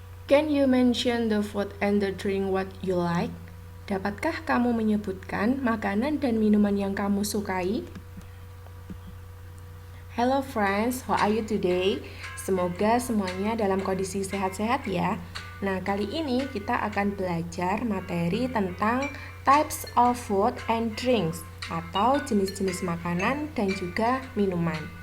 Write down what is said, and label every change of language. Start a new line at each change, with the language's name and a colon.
English: Can you mention the food and the drink what you like?
Indonesian: Dapatkah kamu menyebutkan makanan dan minuman yang kamu sukai?
English: Hello friends, how are you today?
Indonesian: Semoga semuanya dalam kondisi sehat-sehat ya. Nah, kali ini kita akan belajar materi tentang
English: types of food and drinks
Indonesian: atau jenis-jenis makanan dan juga minuman.